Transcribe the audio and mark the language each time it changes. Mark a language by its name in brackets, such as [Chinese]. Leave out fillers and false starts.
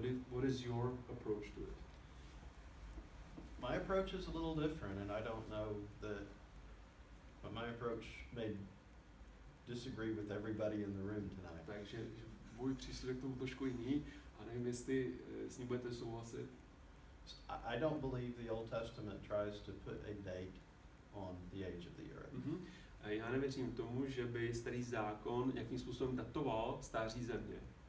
[English] What is your approach to it? My approach is a little different, and I don't know that, but my approach may disagree with everybody in the room tonight. [Czech] Takže můj přístup k tomu trošku jiný a nevím, jestli s ním budete souhlasit. [English] I don't believe the Old Testament tries to put a date on the age of the earth. [Czech] A já nevěřím tomu, že by starý zákon nějakým způsobem datoval stáří země.